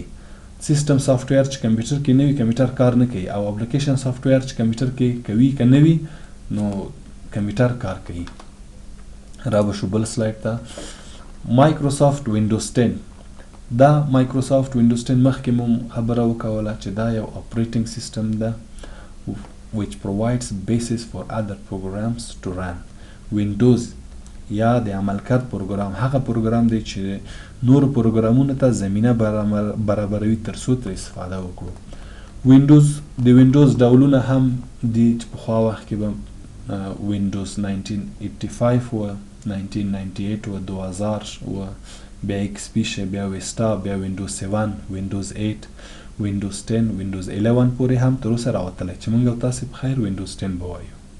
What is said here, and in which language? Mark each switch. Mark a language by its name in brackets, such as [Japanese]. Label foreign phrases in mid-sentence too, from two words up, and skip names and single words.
[English] system software [Pashto] چې کمپیوټر کې نه وي کمپیوټر کار نه کوي، او [English] application software [Pashto] چې کمپیوټر کې کوي که نه وي نو کمپیوټر کار کوي. را به شو بل سلایډ ته مایکروسافت وینډوز 10. دا مایکروسافت وینډوز 10 مخکې مو خبره وکوله چې دا یو [English] operating system [Pashto] ده [English] which provides basis for other programs to run. [Pashto] وینډوز یا د عملکرد پروګرام هغه پروګرام دی چې نور پروګرامونو ته زمینه برابروي ترڅو ترې استفاده وکړو. وینډوز د وینډوز ډولونه هم دي چې پخوا وخت کې به وینډوز 1985 و، 1998 و، 2000 و، بیا ایکس پی شه، بیا ویستا، بیا وینډوز 7، وینډوز 8، وینډوز 10، وینډوز 11 پورې هم تر اوسه راوتلی چې موږ او تاسې په خیر وینډوز 10 به وایو.